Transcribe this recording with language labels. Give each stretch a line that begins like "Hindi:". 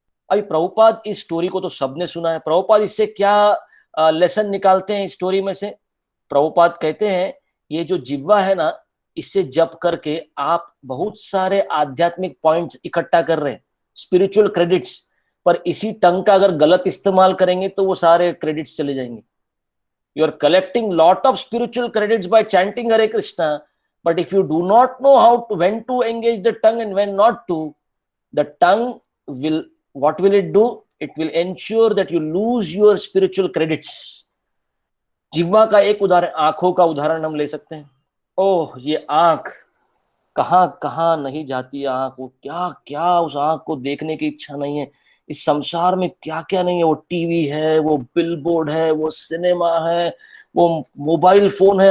Hindi: अभी प्रभुपाद इस स्टोरी को तो सबने सुना है, प्रभुपाद इससे क्या लेसन निकालते हैं इस स्टोरी में से? प्रभुपाद कहते हैं ये जो जिह्वा है ना, इससे जप करके आप बहुत सारे आध्यात्मिक पॉइंट्स इकट्ठा कर रहे हैं, स्पिरिचुअल क्रेडिट्स, पर इसी टंग का अगर गलत इस्तेमाल करेंगे तो वो सारे क्रेडिट्स चले जाएंगे।
English: You are collecting lot of spiritual credits by chanting Hare Krishna, but if you do not know how to, when to engage the tongue and when not to, the tongue will, what will it do? It will ensure that you lose your spiritual credits.
Hindi: जिह्वा का एक उदाहरण, आंखों का उदाहरण हम ले सकते हैं। ओह, ये आंख कहाँ कहाँ नहीं जाती है आंख, वो क्या क्या उस आंख को देखने की इच्छा नहीं है। इस संसार में क्या क्या नहीं है, वो टीवी है, वो बिलबोर्ड है, वो सिनेमा है, वो मोबाइल फोन है।